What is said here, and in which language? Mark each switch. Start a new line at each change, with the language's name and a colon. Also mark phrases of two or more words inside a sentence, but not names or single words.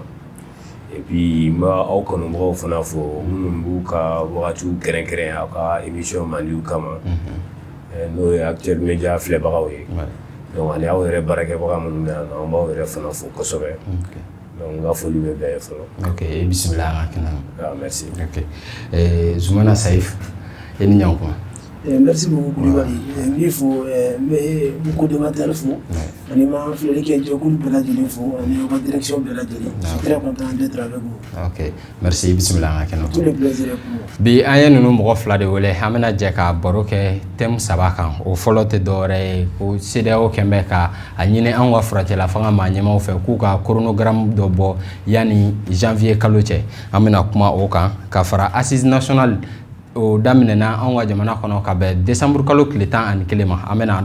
French: Et puis
Bambara: n b'a aw kanubagaw fana fɔ minnu b'u ka wagatiw kɛrɛnkɛrɛn aw ka émission mandiw kama. N'o ye Actuel Media filɛbagaw ye. Donc ani aw yɛrɛ baarakɛbaga minnu bɛ yan nɔ an b'aw yɛrɛ fana fo kosɛbɛ. Donc n ka foli bɛ bɛɛ ye fɔlɔ. Ok bisimila an ka kɛnɛ na.
French: Merci. Ok.
Bambara: Zumana Saif i ni ɲankuma.
French: Merci beaucoup Kulibali.
Bambara: N fo n bɛ co-débatteur fo ani ma filɛlikɛ jɛkulu bɛɛ lajɛlen fo ani aw ka direction bɛɛ lajɛlen.
French: Je suis très content d'être avec vous. Ok merci
Bambara: bisimila an ka kɛnɛ na.
French: Tout le plaisir est pour moi.
Bambara: Bi an ye ninnu mɔgɔ fila de wele an bɛna jɛ ka baro kɛ thème saba kan o fɔlɔ tɛ dɔwɛrɛ ye ko CEDEAO kɛn bɛ ka a ɲini an ka furakɛla fanga maa ɲɛmaw fɛ k'u ka chronogramme dɔ bɔ yanni janvier kalo cɛ an bɛna kuma o kan ka fara
French: assise nationale
Bambara: o daminɛna an ka jamana kɔnɔ ka bɛn décembre kalo tile 11 ma an bɛna an